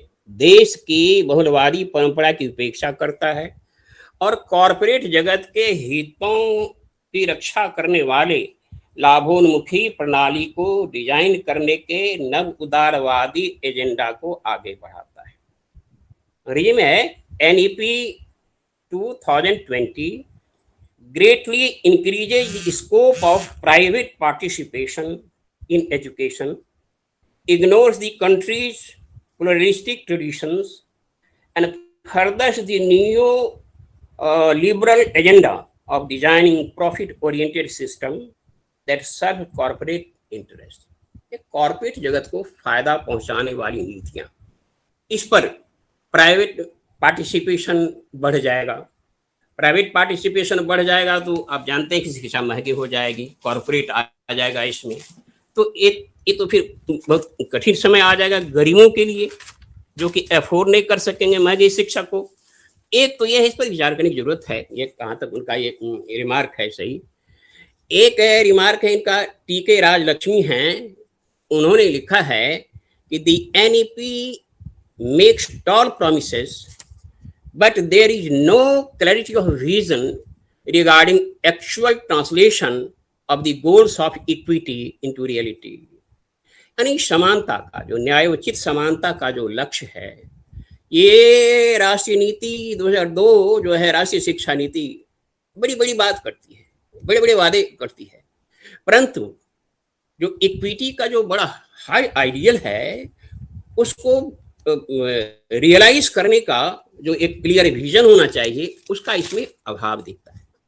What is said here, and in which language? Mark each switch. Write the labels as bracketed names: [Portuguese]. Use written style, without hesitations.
[Hindi] देश की बहुलवादी परंपरा की उपेक्षा करता है, और कॉरपोरेट जगत के हितों की रक्षा करने वाले लाभोन्मुखी प्रणाली को डिजाइन करने के नव उदारवादी एजेंडा को आगे बढ़ाता है। रिज्यूम है, [English] NEP 2020 greatly increases the scope of private participation in education, ignores the country's pluralistic traditions, and furthers the neo-liberal agenda of designing profit-oriented system that serve corporate interests. [Hindi] Corporate जगत को फायदा पहुंचाने वाली नीतियां, इस पर प्राइवेट पार्टिसिपेशन बढ़ जाएगा। प्राइवेट पार्टिसिपेशन बढ़ जाएगा तो आप जानते हैं कि शिक्षा महंगी हो जाएगी, कॉर्पोरेट आ जाएगा इसमें, तो ये तो फिर बहुत कठिन समय आ जाएगा गरीबों के लिए, जो कि अफोर्ड नहीं कर सकेंगे महंगी शिक्षा को। एक तो ये है, इस पर विचार करने की जरूरत है। ये कहाँ तक उनका ये रिमार्क है सही। एक रिमार्क है इनका, टीके राजलक्ष्मी हैं, उन्होंने लिखा है कि [English] The NEP makes tall promises but there is no clarity of vision regarding actual translation of the goals of equity into reality। [Hindi] यानी समानता का जो न्यायोचित समानता का जो लक्ष्य है, ये राष्ट्रीय नीति 2002 जो है राष्ट्रीय शिक्षा नीति बड़ी बड़ी बात करती है, बड़े बड़े वादे करती है, परंतु जो इक्विटी का जो बड़ा हाई आइडियल है उसको रियलाइज करने का जो एक क्लियर विजन होना चाहिए, उसका इसमें अभाव दिखता है।